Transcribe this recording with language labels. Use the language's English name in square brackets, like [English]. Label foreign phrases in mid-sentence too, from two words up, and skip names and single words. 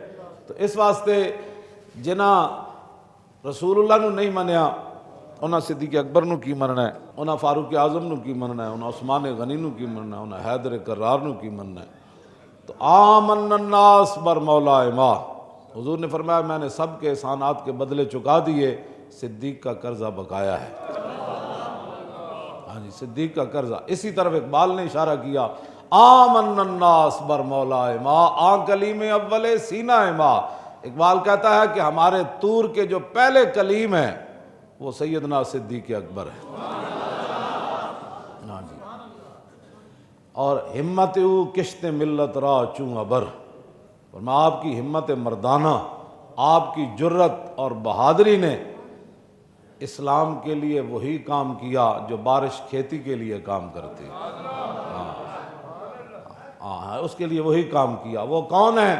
[Punjabi] تو اس واسطے جنہاں رسول اللہ نو نہیں منیا انہاں صدیق اکبر نو کی مننا ہے، انہاں فاروق اعظم نو کی مننا ہے، انہاں عثمان غنی نو کی مننا ہے، انہاں حیدر کرار نو کی مننا ہے. [Persian] تو آمن الناس بر مولا ما، [Urdu] حضور نے فرمایا میں نے سب کے احسانات کے بدلے چکا دیے، صدیق کا قرضہ بقایا ہے. ہاں جی، صدیق کا قرضہ. اسی طرف اقبال نے اشارہ کیا، [Persian] آمن الناس بر مولا ما، آن کلیم اول سینہ ما. [Urdu] اقبال کہتا ہے کہ ہمارے طور کے جو پہلے کلیم ہیں وہ سیدنا صدیق اکبر ہے. ہاں جی. [Persian] اور ہمت او کشت ملت را چوں ابر، [Urdu] اور میں آپ کی ہمت مردانہ، آپ کی جرت اور بہادری نے اسلام کے لیے وہی کام کیا جو بارش کھیتی کے لیے کام کرتی ہے. ہاں، اس کے لیے وہی کام کیا. وہ کون ہے؟